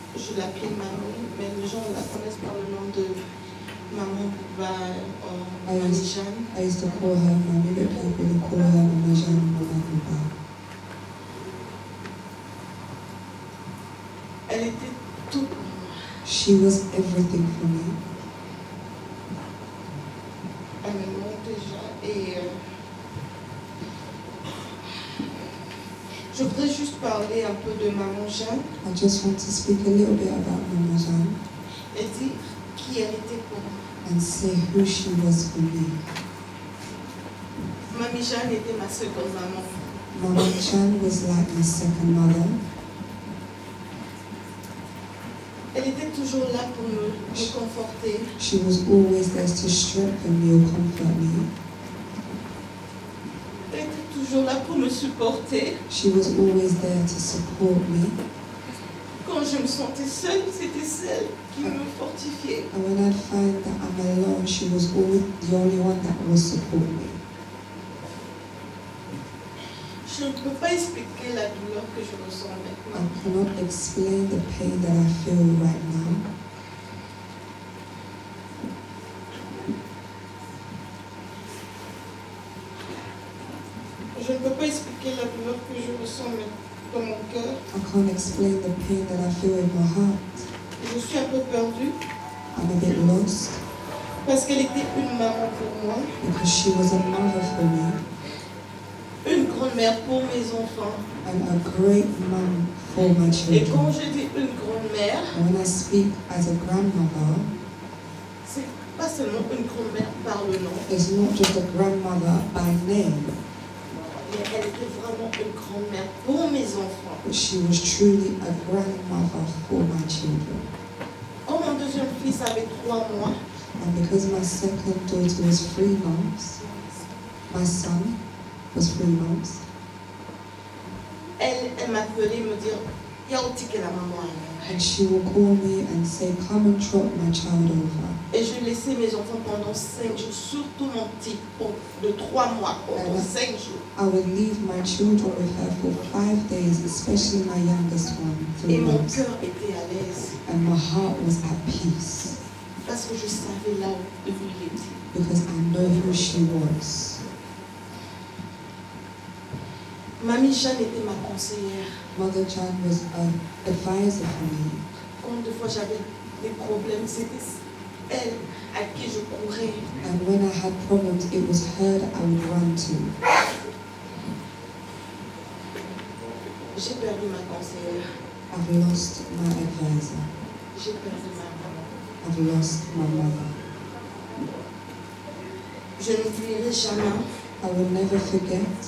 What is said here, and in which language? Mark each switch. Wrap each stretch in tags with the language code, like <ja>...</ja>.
<fr>Je l'appelais mamie, mais les gens la connaissent par le nom de Maman Bouba ou Mamie Jeanne.</fr> <en>I used to call her Mamie, but people call her Mama Jeanne, Mama Bouba.</en> <fr>Elle était tout pour moi.</fr> <en>She was everything for me.</en> <fr>Elle me manque déjà et je voudrais juste parler un peu de Maman Jeanne.</fr> <en>I just want to speak a little bit about Mama Jeanne.</en> <fr>Et dire qui elle était pour moi.</fr> <en>And say who she was for me.</en> <fr>Mamie Jeanne était ma seconde maman.</fr> <en>Mama Jeanne was like my second mother.</en> <fr>Elle était toujours là pour me conforter.</fr> <en>She was always there to strengthen me or comfort me.</en> <fr>Elle était toujours là pour me supporter.</fr> <en>She was always there to support me.</en> <fr>Quand je me sentais seule, c'était celle qui me fortifiait.</fr> <en>And when I'd find that I'm alone, she was always the only one that would support me.</en> <fr>Je ne peux pas expliquer la douleur que je ressens maintenant.</fr> <en>I cannot explain the pain that I feel right now.</en> <fr>Je ne peux pas expliquer la douleur que je ressens dans mon cœur.</fr> <en>I can't explain the pain that I feel in my heart.</en> <fr>Je suis un peu perdue.</fr> <en>I'm a bit lost.</en> <fr>Parce qu'elle était une maman pour moi.</fr> <en>Because she was a mother for me.</en> <fr>Une grand-mère pour mes enfants.</fr> <en>And a great mom for my children.</en> <fr>Et quand je dis une grand-mère,</fr> <en>when I speak as a grandmother,</en> <fr>c'est pas seulement une grand-mère par le nom.</fr> <en>It's not just a grandmother by name.</en> <fr>Mais elle était vraiment une grand-mère pour mes enfants.</fr> <en>But she was truly a grandmother for my children.</en> <fr>Quand mon deuxième fils avait 3 mois,</fr> <en>and because my second daughter was 3 months, my son was 3 months,</en> <fr>elle m'appelait me dire, Yaouti que la maman.</fr> <en>And she will call me and say, come and drop my child over.</en> <fr>Et je laissais mes enfants pendant 5 jours, surtout mon petit de 3 mois, pendant 5 jours.</fr> <en>I would leave my children with her for 5 days, especially my youngest one, 3</en> <fr>Et mon</fr> <en>months.</en> <fr>cœur était à l'aise.</fr> <en>And my heart was at peace.</en> <fr>Parce que je savais là où il était.</fr> <en>Because I know who she was.</en> <fr>Mamie Jeanne était ma conseillère.</fr> <en>Mother Jeanne was an advisor for me.</en> <fr>Quand des fois j'avais des problèmes, c'était elle à qui je courais.</fr> <en>And when I had problems, it was her that I would run to.</en> <fr>J'ai perdu ma conseillère.</fr> <en>I've lost my advisor.</en> <fr>J'ai perdu ma maman.</fr> <en>I've lost my mother.</en> <fr>Je n'oublierai jamais.</fr> <en>I will never forget</en>